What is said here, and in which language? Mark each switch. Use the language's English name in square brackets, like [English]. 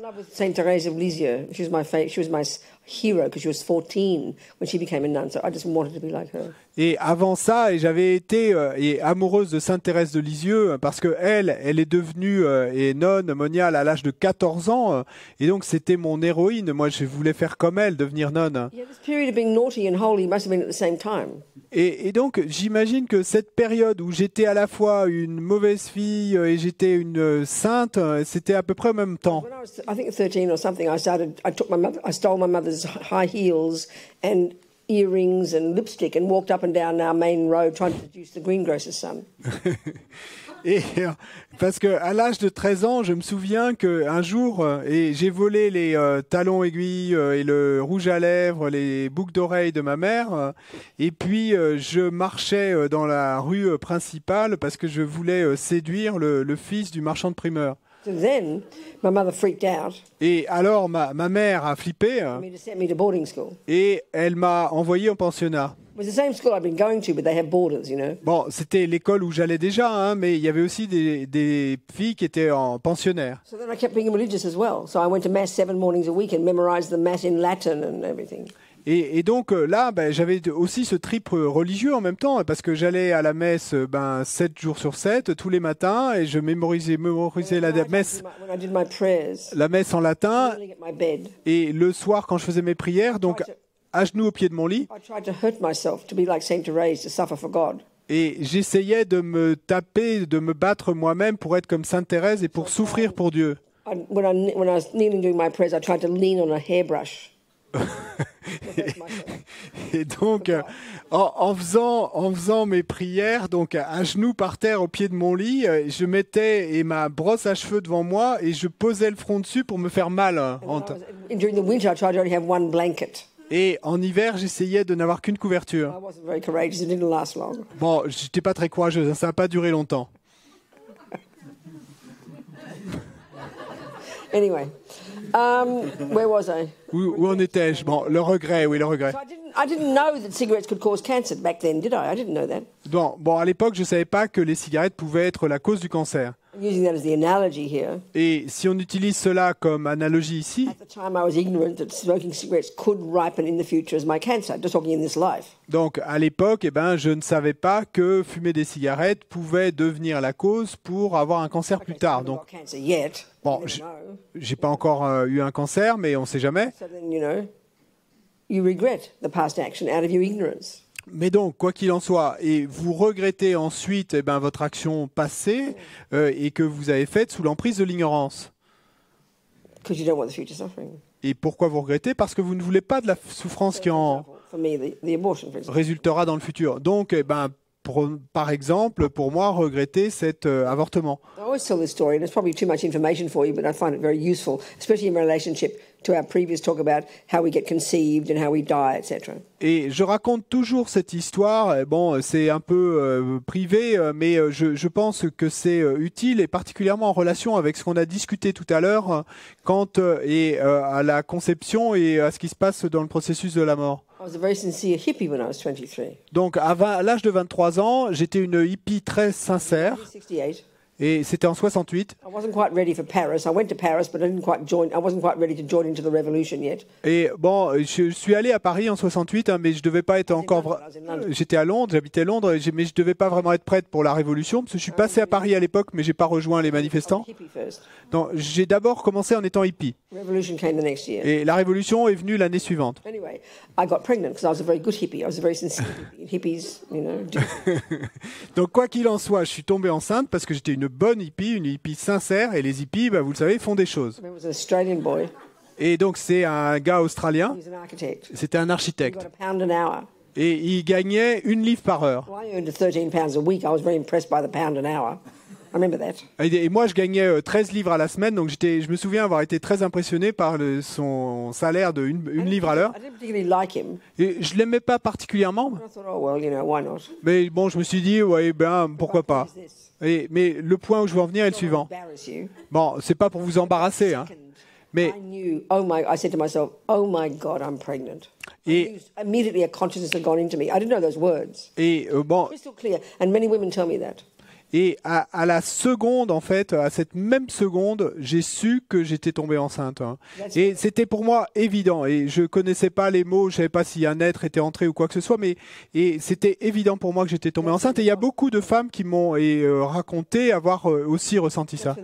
[English] I was in love with Saint Teresa of Lisieux. She was my hero because she was 14 when she became a nun, so I just wanted to be like her. [French] Et avant ça, et j'avais été amoureuse de Sainte Thérèse de Lisieux parce que elle est devenue nonne moniale à l'âge de 14 ans, et donc c'était mon héroïne. Moi, je voulais faire comme elle, devenir nonne. [English] Yeah, this period of being naughty and holy must have been at the same time. [French] Et donc, j'imagine que cette période où j'étais à la fois une mauvaise fille et j'étais une sainte, c'était à peu près au même temps. [English] When I was, I think 13 or something, I stole my mother's high heels and earrings and lipstick and walked up and down our main road trying to seduce the greengrocer's son. [French] Et parce que à l'âge de 13 ans, je me souviens qu'un jour, et j'ai volé les talons aiguilles et le rouge à lèvres, les boucles d'oreilles de ma mère, et puis je marchais dans la rue principale parce que je voulais séduire le fils du marchand de primeurs. [English] So then, my mother freaked out. [French] Et alors ma mère a flippé [English] To send me to boarding school. [French] et elle m'a envoyé au pensionnat. [English] It was the same school I'd been going to, but they had boarders, you know. [French] Bon, c'était l'école où j'allais déjà, hein, mais il y avait aussi des filles qui étaient en pensionnaire. [English] So then I kept being religious as well. So I went to mass 7 mornings a week and memorized the mass in Latin and everything. [French] Et donc là, j'avais aussi ce trip religieux en même temps, parce que j'allais à la messe 7 jours sur 7, tous les matins, et je mémorisais la messe, [English] When I did my prayers, [French] la messe en latin, [English] kneeling at my bed, [French] et le soir quand je faisais mes prières, donc à genoux au pied de mon lit, [English] I tried to hurt myself to be like Saint Therese, to suffer for God. [French] et j'essayais de me taper, de me battre moi-même pour être comme Sainte Thérèse et pour souffrir pour Dieu. [English] When I was kneeling doing my prayers, I tried to lean on a hairbrush. [French] Et donc, en faisant mes prières, donc à genoux par terre au pied de mon lit, je mettais ma brosse à cheveux devant moi et je posais le front dessus pour me faire mal. [English] During the winter, I tried to only have one blanket. [French] Et en hiver, j'essayais de n'avoir qu'une couverture. [English] I wasn't very courageous. It didn't last long. [French] Bon, j'étais pas très courageuse, ça n'a pas duré longtemps. [English] Anyway, where was I? [French] Où en étais-je? Bon, le regret, oui, le regret. [English] So I didn't know that cigarettes could cause cancer back then, did I? I didn't know that. [French] Bon, à l'époque, je ne savais pas que les cigarettes pouvaient être la cause du cancer. [English] I'm using that as the analogy here. [French] Et si on utilise cela comme analogie ici, [English] At the time, I was ignorant that smoking cigarettes could ripen in the future as my cancer, just talking in this life. [French] donc à l'époque, je ne savais pas que fumer des cigarettes pouvait devenir la cause pour avoir un cancer plus tard. Donc, [English] Not cancer yet. [French] bon, j'ai pas encore eu un cancer, mais on ne sait jamais. [English] So then, you regret the past action out of your ignorance. [French] Mais donc, quoi qu'il en soit, et vous regrettez ensuite votre action passée et que vous avez faite sous l'emprise de l'ignorance. [English] Because you don't want the future suffering. [French] Et pourquoi vous regrettez? Parce que vous ne voulez pas de la souffrance qui en [English] For me, the abortion, for instance. [French] résultera dans le futur. Donc, par exemple, pour moi, regretter cet avortement. [English] I always tell this story, and it's probably too much information for you, but I find it very useful, especially in relationship to our previous talk about how we get conceived and how we die, etc. [French] Et je raconte toujours cette histoire. Bon, c'est un peu privé, mais je pense que c'est utile, et particulièrement en relation avec ce qu'on a discuté tout à l'heure, quant à la conception et à ce qui se passe dans le processus de la mort. [English] I was a very sincere hippie when I was 23. [French] Donc, à l'âge de 23 ans, j'étais une hippie très sincère, [English] 68. [French] et c'était en 68. [English] I wasn't quite ready for Paris. I went to Paris, but I wasn't quite ready to join into the revolution yet. [French] Et bon, je suis allé à Paris en 68, mais je devais pas être encore. J'étais à Londres, j'habitais Londres, mais je devais pas vraiment être prête pour la révolution, parce que je suis passé à Paris à l'époque, mais j'ai pas rejoint les manifestants. [English] Hippie first. [French] Donc, j'ai d'abord commencé en étant hippie, [English] Revolution came the next year. [French] et la révolution est venue l'année suivante. [English] Anyway, I got pregnant because I was a very good hippie. I was a very sincere hippie. And hippies, do. [French] Donc, quoi qu'il en soit, je suis tombée enceinte parce que j'étais une bonne hippie, une hippie sincère, et les hippies, vous le savez, font des choses. [English] There was an Australian boy. [French] Et donc, c'est un gars australien, [English] He was an architect. [French] c'était un [English] He got [French] architecte, [English] a pound an hour. [French] et il gagnait 1 livre par heure. [English] Well, I earned 13 pounds a week. I was very impressed by the pound an hour. I remember that. [French] Et moi, je gagnais 13 livres à la semaine, donc je me souviens avoir été très impressionné par son salaire de 1 livre à l'heure. [English] I didn't particularly like him. [French] Et je l'aimais pas particulièrement, [English] I thought, oh, well, why not? [French] mais bon, je me suis dit, ouais, pourquoi pas. [English] What is this? [French] Mais le point où je veux en venir est le suivant. [English] Embarrass you. [French] Bon, c'est pas pour vous embarrasser, hein, mais [English] I said to myself, oh my God, I'm pregnant. [French] et [English] Immediately a consciousness had gone into me. I didn't know those words. [French] bon, [English] Crystal clear. And many women tell me that. [French] et à la seconde, en fait, à cette même seconde, j'ai su que j'étais tombé enceinte, hein. Et c'était pour moi évident. Et je connaissais pas les mots, je savais pas si un être était entré ou quoi que ce soit, et c'était évident pour moi que j'étais tombé enceinte. Et il y a beaucoup de femmes qui m'ont raconté avoir aussi ressenti ça.